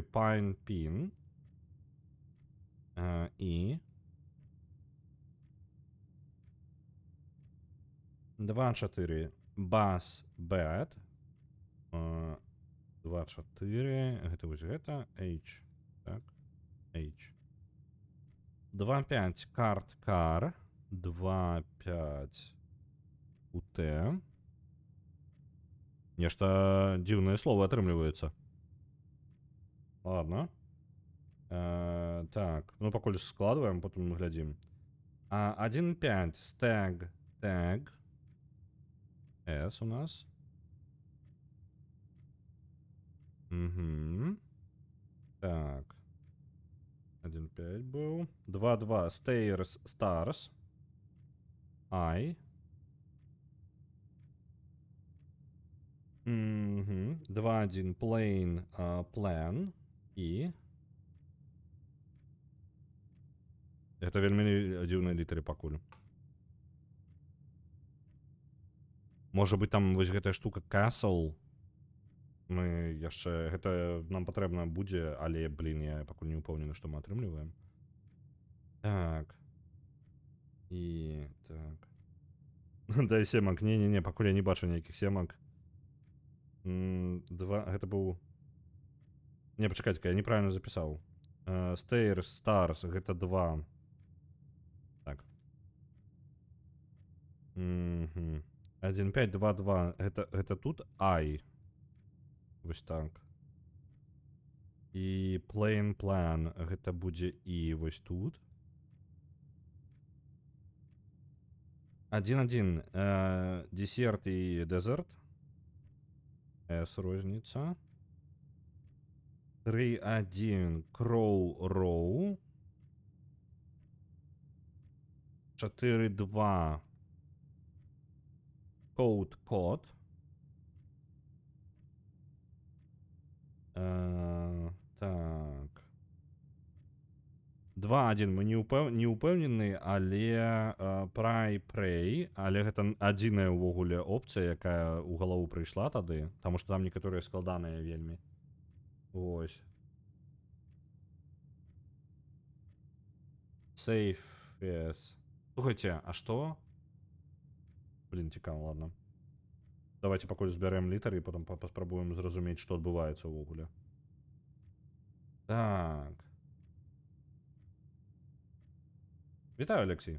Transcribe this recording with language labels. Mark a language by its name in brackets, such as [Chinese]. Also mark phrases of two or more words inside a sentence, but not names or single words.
[English] Pine pin. І 2-4. Bass bet. [Belarusian] 2-4. Гэта вось гэта. H. Так. H. 2-5. [English] Card car. 2-5. [Belarusian] УТ. Нешта дзіўнае слово атрымліваецца. Ладно. Так, ну пакуль складываем, потом мы глядзім. [English] 1-5. Stag. Tag. [Belarusian] S у нас. Угу. Так. 1-5 был. 2-2. [English] Stairs. Stars. [Belarusian] I. Угу. 2-1. Plain. [English] Plan. [Belarusian] И. Это вельмі дзіўныя літары пакуль. Можа быць там вось гэтая штука castle. Мы яшчэ гэта нам патрэбна будзе, але блин, я пакуль не ўпэўнены, што мы атрымліваем. Так. І так. Дай семак. Не, пакуль я не бачу ніякіх семак. 2, гэта быў. Не, пачакайце-ка, я неправільна запісаў. [English] Stairs, stars, [Belarusian] гэта 2. Так. 1-5, 2-2. Гэта тут I. Вось так. [English] І plain plan. [Belarusian] Гэта будзе і вось тут. 1-1. Десерт і дезерт. S розніца. 3-1. [English] Crow row. [Belarusian] 4-2. Code код. Так. 2-1 мы не ўпэўнены, але pray, але гэта адзіная ўвогуле опцыя, якая ў галаву прыйшла тады, таму што там некаторыя складаныя вельмі. Ось. [English] Safe, yes. [Belarusian] Слухайте, а што? Блин, цікаво, ладно. Давайте пакуль збярэм літары і потым паспрабуем зразумець, што адбываецца ўвогуле. Так. Вітаю, Алексей.